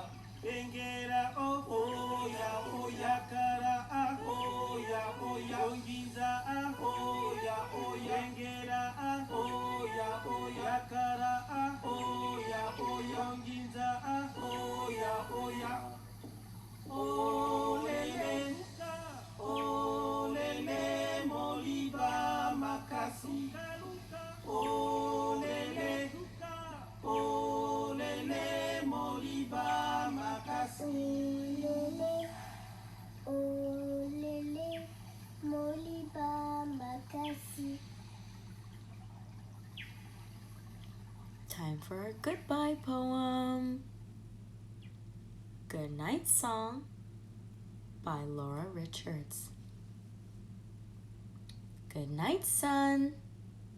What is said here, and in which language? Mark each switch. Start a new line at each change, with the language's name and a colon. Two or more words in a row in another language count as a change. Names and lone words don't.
Lingala: Lingala oh ya oh ya kara oh ya ongiza oh ya lingala oh ya kara oh ya ongiza oh ya olélé, olélé, Moliba, Makasi. Olélé, olélé, Moliba, Makasi. Olélé, olélé, Moliba, Makasi.
English: Time for our goodbye poem. Good Night Song by Laura Richards. Good night, son.